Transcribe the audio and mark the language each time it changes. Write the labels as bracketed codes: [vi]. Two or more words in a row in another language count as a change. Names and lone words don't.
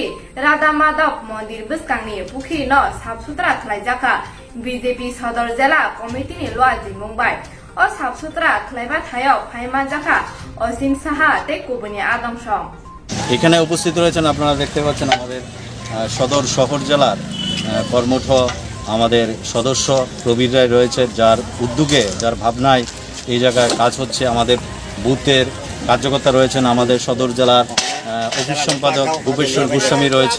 [trp] Radha Madhav Mondir Buskangni Pukhi no Sabsutra Khlaijaka BJP Sadar Jela Committee ni Loaji Mumbai o Sabsutra Khlaiba Thayo Phaimanjaka Osim Saha te Kubuni Adamshong [bn] এখানে উপস্থিত রয়েছেন আপনারা দেখতে পাচ্ছেন আমাদের সদর শহর জেলার কর্মঠ আমাদের সদস্য প্রবীর রায় রয়েছে, যার উদ্যোগে যার ভাবনায় এই জায়গায় কাজ হচ্ছে। আমাদের বুথের কার্যকর্তা রয়েছেন, আমাদের সদর জেলার অফিস সম্পাদক ভূপেশ্বর গোস্বামী রয়েছে।